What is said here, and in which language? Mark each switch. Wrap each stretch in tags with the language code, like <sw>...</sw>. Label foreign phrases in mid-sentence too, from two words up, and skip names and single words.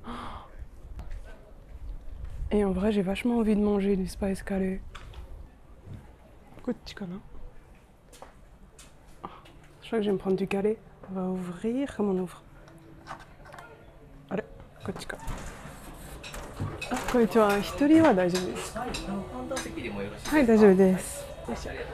<fr>Et en vrai, j'ai vachement envie de manger du spice carré. Je crois que je vais me prendre du carré. On va ouvrir. Comment on ouvre? Allez, kochika.</fr> <ja>Ah, こんにちは。一人は大丈夫です。はい、大丈夫です。よいしょ。</ja>